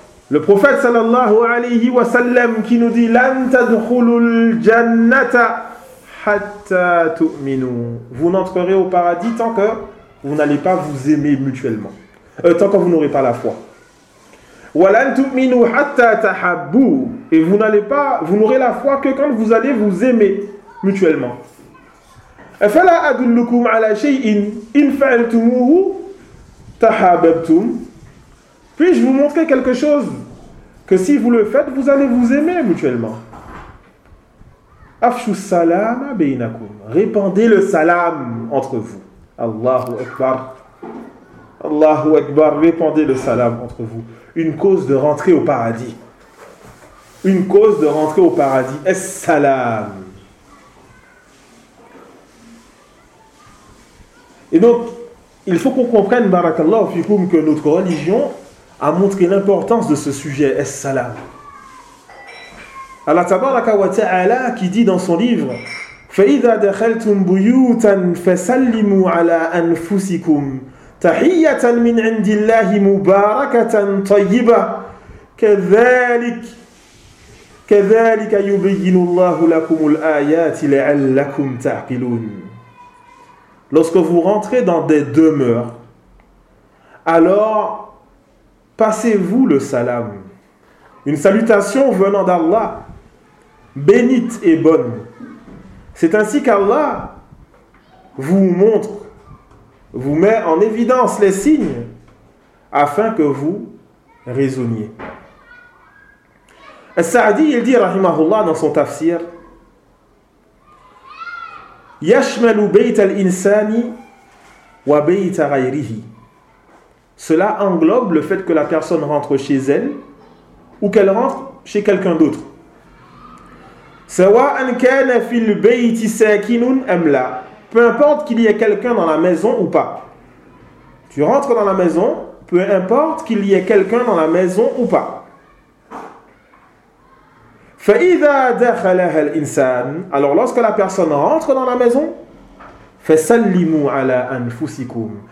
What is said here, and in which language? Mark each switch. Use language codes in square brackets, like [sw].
[fr] Le prophète sallallahu alayhi wa sallam qui nous dit « [ar] Lan tadkhulul jannata » Hatta tu'minu. [fr] Vous n'entrerez au paradis tant que vous n'allez pas vous aimer mutuellement. Tant que vous n'aurez pas la foi. [ar] Walan tu'minu hatta tahabbu. [fr] Et vous n'aurez la foi que quand vous allez vous aimer mutuellement. [ar] أفلا أدلكم على شيء إن فعلتموه تحاببتم. [fr] Puis-je vous montrer quelque chose que si vous le faites, vous allez vous aimer mutuellement. [ar] Afshu salam bainakum. [fr] Répandez le salam entre vous. [ar] Allahu Akbar. Allahu Akbar. [fr] Répandez le salam entre vous. Une cause de rentrer au paradis. Une cause de rentrer au paradis. Es-salam. Et donc, il faut qu'on comprenne, barakallahu fikoum, que notre religion a montré l'importance de ce sujet, es-salam. [ar] Allah tabaraka wa ta'ala [fr] qui dit dans son livre, [ar] فَإِذَا دَخَلْتُمْ بُيُوتًا فَسَلِّمُوا عَلَىٰ أَنفُسِكُمْ تَحِيَّةً مِنْ عِنْدِ اللَّهِ مُبَارَكَةً طَيِّبَةً كَذَلِكَ يُبِيِّنُ اللَّهُ لَكُمُ الْآيَاتِ لَعَلَّكُمْ تَعْقِلُونَ. [fr] Lorsque vous rentrez dans des demeures, alors passez-vous le salam, une salutation venant d'Allah, bénite et bonne. C'est ainsi qu'Allah vous montre, vous met en évidence les signes afin que vous raisonniez. As-Sa'di, il dit, rahimahullah, dans son tafsir, [ar] يشمل بيت الإنسان وبيت غيره. [fr] Cela englobe le fait que la personne rentre chez elle ou qu'elle rentre chez quelqu'un d'autre. [ar] سواء كان في البيت ساكن أم لا. [fr] Peu importe qu'il y ait quelqu'un dans la maison ou pas. Tu rentres dans la maison, peu importe qu'il y ait quelqu'un dans la maison ou pas. [ar] فَإِذَا دَخَلَهَا الْإِنسَانِ. [fr] Alors lorsque la personne rentre dans la maison, [ar] فَسَلِّمُوا عَلَىٰ أَنفُسِكُمْ.